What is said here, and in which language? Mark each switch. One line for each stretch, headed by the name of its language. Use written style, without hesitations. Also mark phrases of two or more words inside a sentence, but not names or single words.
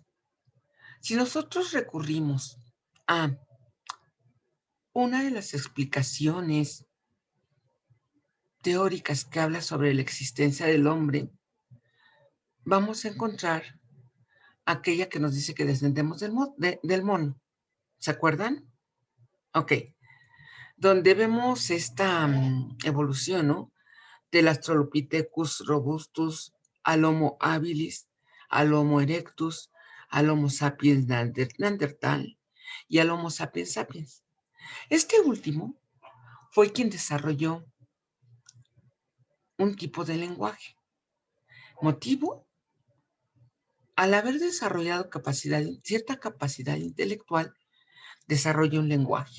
Spanish: Si nosotros recurrimos a una de las explicaciones teóricas que habla sobre la existencia del hombre, vamos a encontrar aquella que nos dice que descendemos del mono. ¿Se acuerdan? Ok. Donde vemos esta evolución, ¿no? Del Australopithecus robustus al Homo habilis, al Homo erectus, al Homo sapiens neandertal y al Homo sapiens sapiens. Este último fue quien desarrolló un tipo de lenguaje Motivo, al haber desarrollado cierta capacidad intelectual, desarrolla un lenguaje.